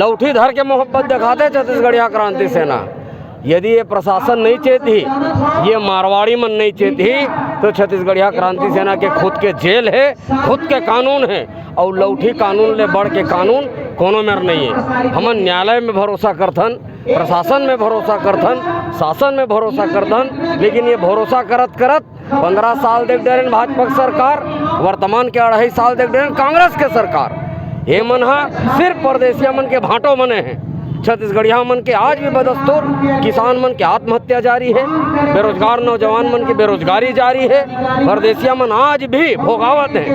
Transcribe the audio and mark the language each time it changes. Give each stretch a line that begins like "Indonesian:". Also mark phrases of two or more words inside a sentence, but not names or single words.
Chhattisgarhi: लौठी धर के मोहब्बत दिखाते छत्तीसगढ़िया क्रांति सेना। यदि ये प्रशासन नहीं चाहती, ये मारवाड़ी मन नहीं चाहती, तो छत्तीसगढ़िया क्रांति सेना के खुद के जेल है, खुद के कानून है। और लौठी कानून ले बढ़ के कानून कोनो में नहीं है। हम न्यायालय में भरोसा करथन, प्रशासन में भरोसा करथन, शासन में भरोसा करथन। लेकिन ये भरोसा करत करत 15 साल देख डेरन भाजपा की सरकार, वर्तमान के 2.5 साल देख डेरन कांग्रेस के सरकार। ये मन सिर्फ परदेसिया मन के भाटो बने हैं। छत्तीसगढ़िया मन के आज भी बदस्तूर किसान मन के आत्महत्या जारी है, बेरोजगार नौजवान मन की बेरोजगारी जारी है, परदेसिया मन आज भी भोगावत है।